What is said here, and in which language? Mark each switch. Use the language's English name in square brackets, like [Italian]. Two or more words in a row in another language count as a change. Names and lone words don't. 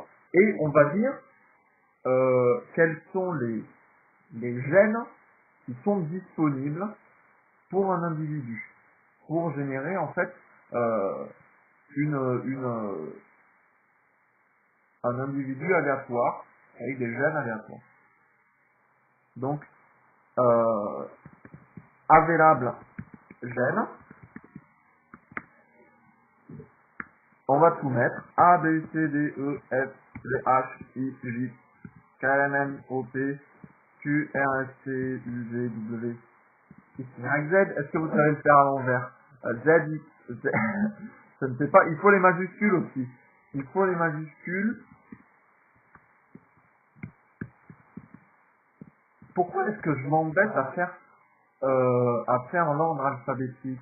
[French] Et on va dire quels sont les gènes qui sont disponibles pour un individu, pour générer en fait un individu aléatoire, avec des gènes aléatoires. Donc, available gène, on va tout mettre, A, B, C, D, E, F, G, H, I, J, K, L, M, N, O, P, Q, R, S, T, U, V, W, X, Y, Z. Est-ce que vous savez le faire à l'envers? Z, X, Z. Je ne sais pas, il faut les majuscules aussi. Il faut les majuscules. Pourquoi est-ce que je m'embête à faire un ordre alphabétique?